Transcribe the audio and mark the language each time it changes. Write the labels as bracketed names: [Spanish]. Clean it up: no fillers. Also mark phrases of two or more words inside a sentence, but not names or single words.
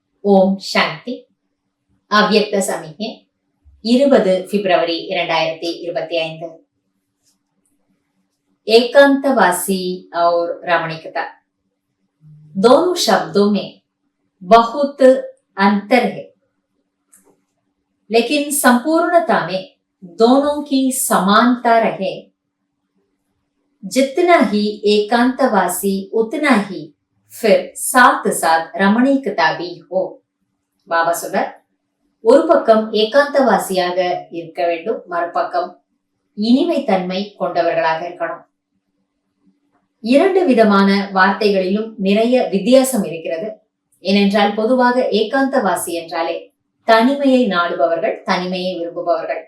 [Tamil] ஓம் சாந்தி. அவ்யக்த சமிக்ஞை 20 பிப்ரவரி 2025। [Hindi] एकांतवासी और रमणीकता दोनों शब्दों में बहुत अंतर है, लेकिन संपूर्णता में दोनों की समानता रहे। जितना ही एकांतवासी उतना ही फिर साथ साथ रमणीकता भी हो। [Tamil] பாபா சொல்றார், ஒரு பக்கம் ஏகாந்தவாசியாக இருக்க வேண்டும், மறுபக்கம் இனிமை தன்மை கொண்டவர்களாக இருக்கணும். இரண்டு விதமான வார்த்தைகளிலும் நிறைய வித்தியாசம் இருக்கிறது. ஏனென்றால் பொதுவாக ஏகாந்தவாசி என்றாலே தனிமையை நாடுபவர்கள், தனிமையை விரும்புபவர்கள்.